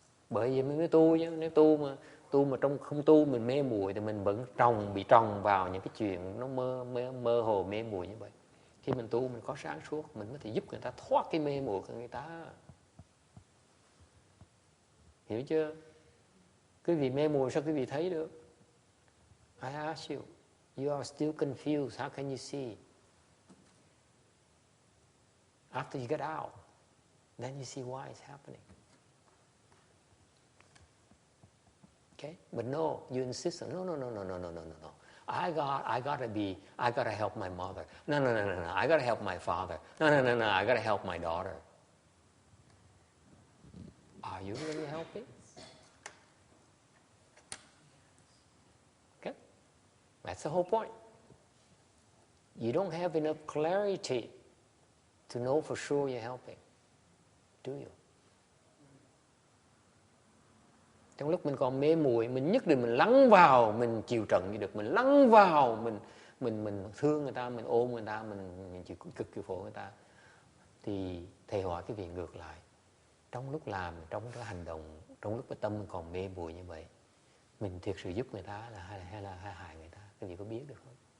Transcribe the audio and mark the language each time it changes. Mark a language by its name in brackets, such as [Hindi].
[Vietnamese] Bởi vì mình mới tu chứ, nếu tu mà trong không tu mình mê muội thì mình vẫn bị trồng vào những cái chuyện nó mơ hồ mê muội như vậy. Khi mình tu mình có sáng suốt, mình có thể giúp người ta thoát cái mê muội của người ta. Hiểu chưa? Quý vị mê muội sao quý vị thấy được? [English] I ask you, you are still confused, how can you see? After you get out, then you see why it's happening. Okay? But no, you insist on, no. I gotta help my mother. No, I gotta help my father. No, I gotta help my daughter. Are you really helping? Okay? That's the whole point. You don't have enough clarity to know for sure you're helping. Do you? [Vietnamese] Trong lúc mình còn mê muội, mình nhất định mình lắng vào, mình chịu trận như được, mình lắng vào, mình thương người ta, mình ôm người ta, mình chịu cực chịu khổ người ta. Thì thầy hỏi cái việc ngược lại. Trong lúc làm, trong cái hành động, trong lúc cái tâm mình còn mê muội như vậy, mình thiệt sự giúp người ta hay là hại người ta? Cái gì có biết được không?